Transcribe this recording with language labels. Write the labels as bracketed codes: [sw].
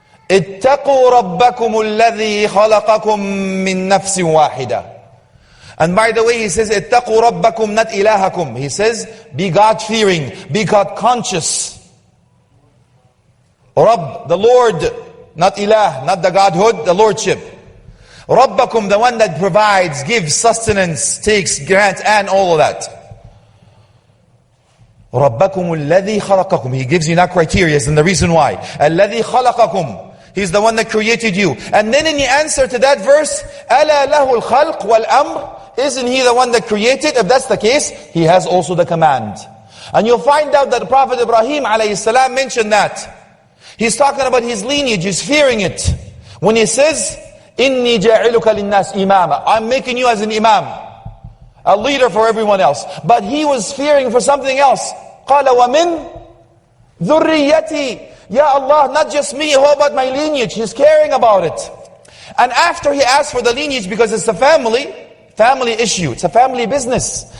[ar] اتقوا ربكم الذي خلقكم من نفس واحدة. [en] And by the way, he says, [ar] اتقوا ربكم, [en] not ilahakum. He says, be God-fearing, be God-conscious. Rabb, the Lord, not ilah, not the Godhood, the Lordship. Rabbakum, the one that provides, gives, sustenance, takes, grants, and all of that. [ar] Rabbakum alladhi khalaqakum. [en] He gives you not criteria, and the reason why. [ar] Alladhi khalaqakum. [en] He's the one that created you. And then in the answer to that verse, [ar] أَلَا لَهُ الْخَلْقُ وَالْأَمْرُ. [en] Isn't he the one that created? If that's the case, he has also the command. And you'll find out that the Prophet Ibrahim ﷺ mentioned that. He's talking about his lineage, he's fearing it. When he says, [ar] إِنِّي جَاعِلُكَ لِلنَّاسِ إِمَامًا. [en] I'm making you as an imam, a leader for everyone else. But he was fearing for something else. [ar] قَالَ وَمِنْ ذُرِّيَّتِي. [en] Ya Allah, not just me, how about my lineage? He's caring about it. And after he asked for the lineage, because it's a family issue, it's a family business.